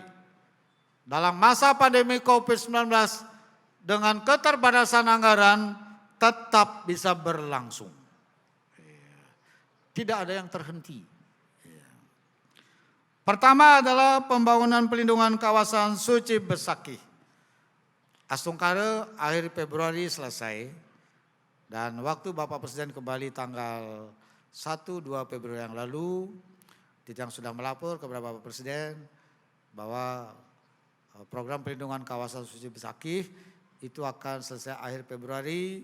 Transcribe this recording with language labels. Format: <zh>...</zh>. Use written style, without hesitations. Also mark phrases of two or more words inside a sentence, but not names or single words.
<id>Dalam masa pandemi COVID-19 dengan keterbatasan anggaran tetap bisa berlangsung. Tidak ada yang terhenti. Pertama adalah pembangunan pelindungan kawasan suci Besakih. Astungkara akhir Februari selesai dan waktu Bapak Presiden ke Bali tanggal 1-2 Februari yang lalu, Titiang sudah melapor kepada Bapak Presiden bahwa program pelindungan kawasan suci Besakih itu akan selesai akhir Februari.</id>